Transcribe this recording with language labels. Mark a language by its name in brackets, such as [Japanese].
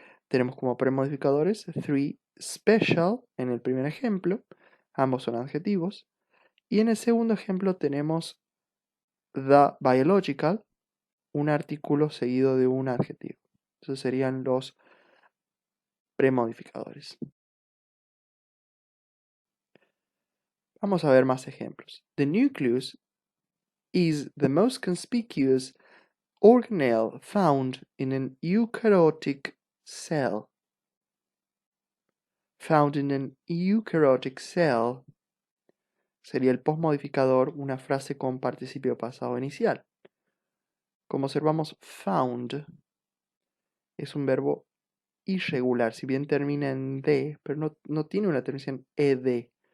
[Spanish] Tenemos como premodificadores 3 special en el primer ejemplo, ambos son adjetivos, y en el segundo ejemplo tenemos [English] the biological, [Spanish] un artículo seguido de un adjetivo. Esos serían los premodificadores. Vamos a ver más ejemplos. [English] The nucleus is the most conspicuous organelle found in an eukaryotic cell. Found in an eukaryotic cell [Spanish] sería el postmodificador, una frase con participio pasado inicial. Como observamos, found es un verbo irregular, si bien termina en D, pero no tiene una terminación ed.